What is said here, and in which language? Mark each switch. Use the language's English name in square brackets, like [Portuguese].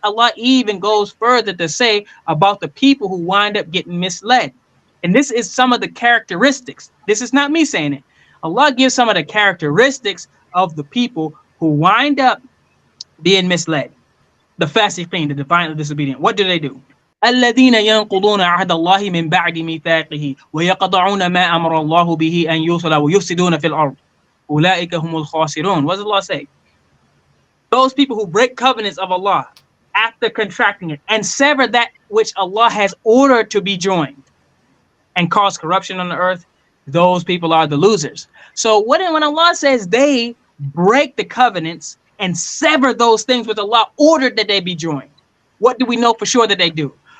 [English] Allah even goes further to say about the people who wind up getting misled. And this is some of the characteristics. This is not me saying it. Allah gives some of the characteristics of the people who wind up being misled. The fasiqeen, the defiantly disobedient. What do? [Arabic] الذين ينقضون عهد الله من بعد ميثاقه ويقطعون ما أمر الله به أن يوصل ويفسدون في الأرض أولئك هم الخاسرون. [English] What does Allah say? Those people who break covenants of Allah after contracting it and sever that which Allah has ordered to be joined and cause corruption on the earth, those people are the losers. So when Allah says they break the covenants and sever those things which Allah ordered that they be joined, what do we know for sure that they do?